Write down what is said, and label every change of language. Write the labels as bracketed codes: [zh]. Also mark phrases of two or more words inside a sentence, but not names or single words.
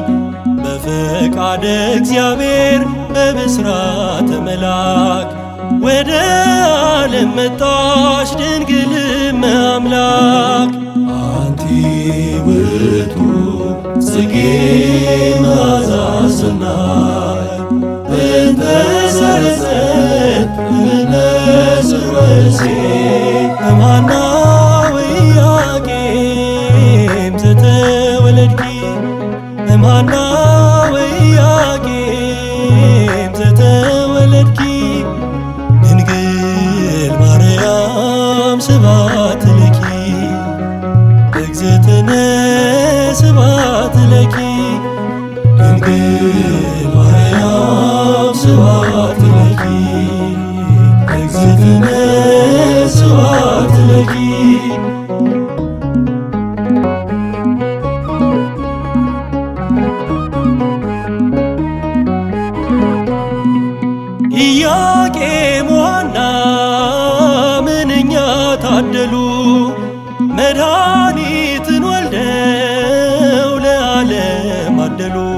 [gez] በፈቃደ እግዚአብሔር በብስራተ መልአክ [am] ወደ ዓለም መጣሽ [gez] ድንግል እመአምላክ አንቲ ውእቱ ጽጌ መዓዛ ሰናይ በእንተ ሰረጸት እምነስር ወእሴይ እምሃና ወኢያቄም ዘተ እምሃና ወኢያቄም ዘተወለድኪ ድንግል ማርያም ስብሐት ለኪ እግዝእትነ ስብሐት ለኪ ድንግል ማርያም ስብሐት ለኪ እግዝእትነ ስብሐት ለኪ [am] ኢያቄም ወሐና ምንኛ ታደሉ መድኃኒትን ወልደው ለዓለም አደሉ።